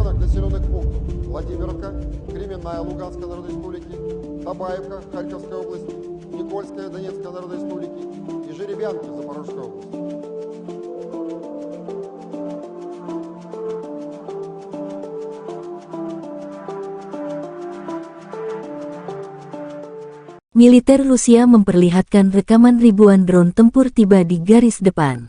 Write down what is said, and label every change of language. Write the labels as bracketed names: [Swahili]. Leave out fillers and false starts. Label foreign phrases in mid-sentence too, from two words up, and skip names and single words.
[Russian] населенных пунктов: Владимировка, Кременная Луганской Народной Республики, Табаевка, Харьковская область, Никольская Донецкой Народной Республики и Жеребянки, Запорожской области. [Indonesian] Militer Rusia memperlihatkan rekaman ribuan drone tempur tiba di garis depan.